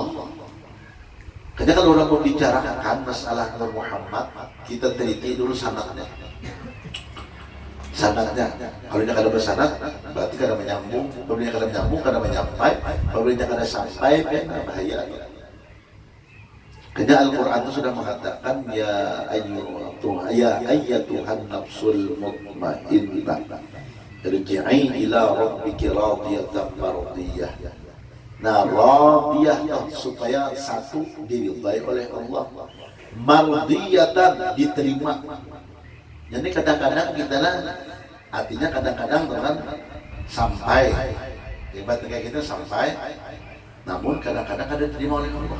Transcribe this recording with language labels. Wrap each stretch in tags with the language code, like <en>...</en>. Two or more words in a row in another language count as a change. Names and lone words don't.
<id>Karena kalau orang membicarakan masalah Nur Muhammad, kita teliti dulu sanadnya. Sanadnya.</id> <bjn>Kalau dia kada bersanad, berarti kada menyambung. Kalau dia kada menyambung, kada menyampai. Kalau dia kada sampai, bahaya.</bjn> <id>Karena Al-Quran itu sudah mengatakan</id> <ar>يا أيتها النفس المطمئنة ارجعي إلى ربك راضية مرضية.</ar> <id>Nah, radiyah supaya satu diridai oleh Allah, mardiyatan diterima. Jadi kadang-kadang kita artinya kadang-kadang dengan sampai hebat kayak kita sampai, namun kadang-kadang ada diterima oleh Allah.</id>